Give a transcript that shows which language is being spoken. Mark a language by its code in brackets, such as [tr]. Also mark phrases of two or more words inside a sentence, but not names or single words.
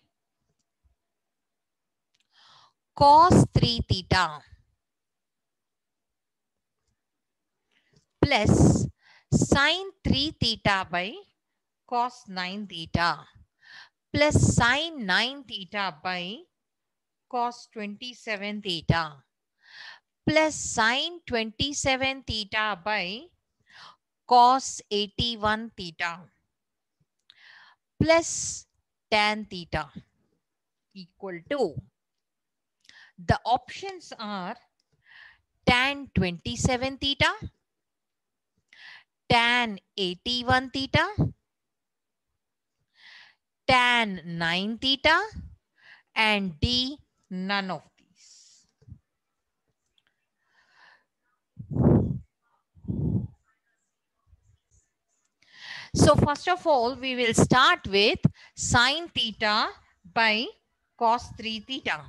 [en] cos 3 theta plus sine 3 theta by cos 9 theta plus sine 9 theta by cos 27 theta plus sine 27 theta by cos 81 theta plus tan theta equal to, the options are tan 27 theta, tan 81 theta, tan 9 theta, and D, none of these. So first of all, we will start with sine theta by cos 3 theta.